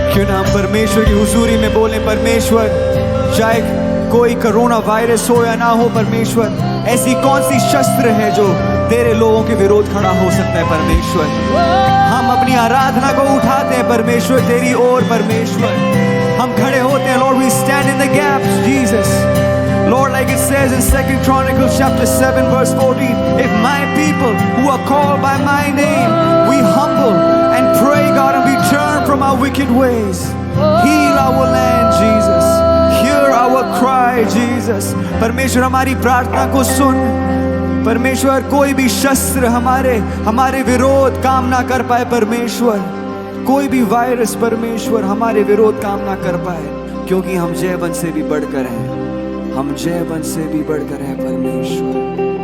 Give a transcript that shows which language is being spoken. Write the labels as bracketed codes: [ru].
[hi] क्यों ना हम परमेश्वर की हुजूरी में बोले, परमेश्वर, चाहे कोई कोरोना वायरस हो या ना हो, परमेश्वर, ऐसी कौन सी शस्त्र है जो तेरे लोगों के विरोध खड़ा हो सकता है? परमेश्वर, हम अपनी आराधना को उठाते हैं परमेश्वर तेरी ओर। परमेश्वर, हम खड़े होते हैं, [en] Lord, we stand in the gaps, Jesus. Lord, like it says in 2 Chronicles chapter 7 verse 14, if my people who are called by my name, we humble and pray, God, and we turn from our wicked ways, heal our land, Jesus. Hear our cry, Jesus. [hi] परमेश्वर, हमारी प्रार्थना को सुन, परमेश्वर कोई भी शस्त्र हमारे विरोध काम ना कर पाए परमेश्वर, कोई भी वायरस परमेश्वर हमारे विरोध काम ना कर पाए, क्योंकि हम जयवंत से भी बढ़कर हैं, हम जयवंत से भी बढ़कर हैं परमेश्वर।